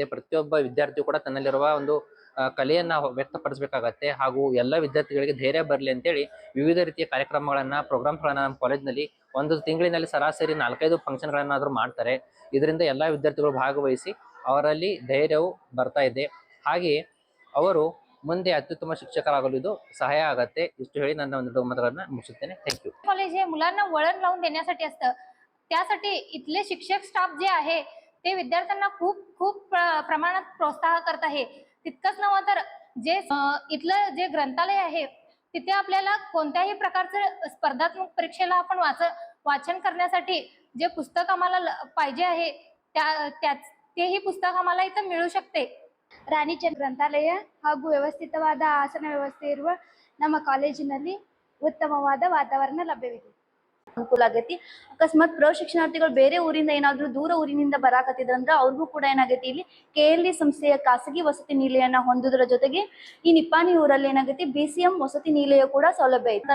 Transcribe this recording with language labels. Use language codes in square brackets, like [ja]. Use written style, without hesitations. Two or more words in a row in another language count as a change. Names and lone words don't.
[kn] ಪ್ರತಿಯೊಬ್ಬ ವಿದ್ಯಾರ್ಥಿಯು ಕೂಡ ತನ್ನಲ್ಲಿರುವ ಒಂದು ಕಲೆಯನ್ನ ವ್ಯಕ್ತಪಡಿಸಬೇಕಾಗತ್ತೆ. ಹಾಗೂ ಎಲ್ಲ ವಿದ್ಯಾರ್ಥಿಗಳಿಗೆ ಧೈರ್ಯ ಬರಲಿ ಅಂತೇಳಿ ವಿವಿಧ ರೀತಿಯ ಪ್ರೋಗ್ರಾಮ್ಗಳನ್ನ ನಮ್ಮ ಕಾಲೇಜ್ನಲ್ಲಿ ಒಂದು ತಿಂಗಳಿನಲ್ಲಿ ಸರಾಸರಿ 4-5 ಫಂಕ್ಷನ್ಗಳನ್ನಾದರೂ ಮಾಡ್ತಾರೆ. ಇದರಿಂದ ಎಲ್ಲ ವಿದ್ಯಾರ್ಥಿಗಳು ಭಾಗವಹಿಸಿ ಅವರಲ್ಲಿ ಧೈರ್ಯವು ಬರ್ತಾ ಇದೆ. ಹಾಗೆಯೇ ಅವರು ಮುಂದೆ ಅತ್ಯುತ್ತಮ ಶಿಕ್ಷಕರಾಗಲು ಇದು सहाय ಆಗತ್ತೆ. ಇಷ್ಟು ಹೇಳಿ ನನ್ನ ಒಂದು ಮಾತುಗಳನ್ನ ಮುಗಿಸುತ್ತೇನೆ. [en] thank you. [mr] कॉलेज हे मुलांना वळण लावून देण्यासाठी असतं. त्यासाठी इथले शिक्षक स्टाफ जे आहे ते विद्यार्थ्यांना खूप प्रमाणात प्रोत्साहन करत आहे. तितकंच नव्हे तर जे इथलं जे ग्रंथालय आहे तिथे आपल्याला कोणत्याही प्रकारचं स्पर्धात्मक परीक्षेला आपण वाचन करण्यासाठी जे पुस्तक आम्हाला पाहिजे आहे तेही पुस्तक आम्हाला इथं मिळू शकते. [kn] ರಾಣಿಚಂದ್ರ ಗ್ರಂಥಾಲಯ ಹಾಗೂ ವ್ಯವಸ್ಥಿತವಾದ ಆಸನ ವ್ಯವಸ್ಥೆ ಇರುವ ನಮ್ಮ ಕಾಲೇಜಿನಲ್ಲಿ ಉತ್ತಮವಾದ ವಾತಾವರಣ ಲಭ್ಯವಿದೆ. ಅನುಕೂಲ ಆಗೈತಿ. ಅಕಸ್ಮಾತ್ ಪ್ರಶಿಕ್ಷಣಾರ್ಥಿಗಳು ಬೇರೆ ಊರಿಂದ ಏನಾದ್ರು ದೂರ ಊರಿನಿಂದ ಬರಾಕತ್ತಿದ್ರಂದ್ರ ಅವ್ರಿಗೂ ಕೂಡ ಏನಾಗೈತಿ ಇಲ್ಲಿ KLE ಸಂಸ್ಥೆಯ ಖಾಸಗಿ ವಸತಿ ನಿಲಯನ ಹೊಂದುವುದರ ಜೊತೆಗೆ ಈ ನಿಪ್ಪಾಣಿ ಊರಲ್ಲಿ ಏನಾಗೈತಿ BCM ವಸತಿ ನಿಲಯ ಕೂಡ ಸೌಲಭ್ಯ ಐತಿ.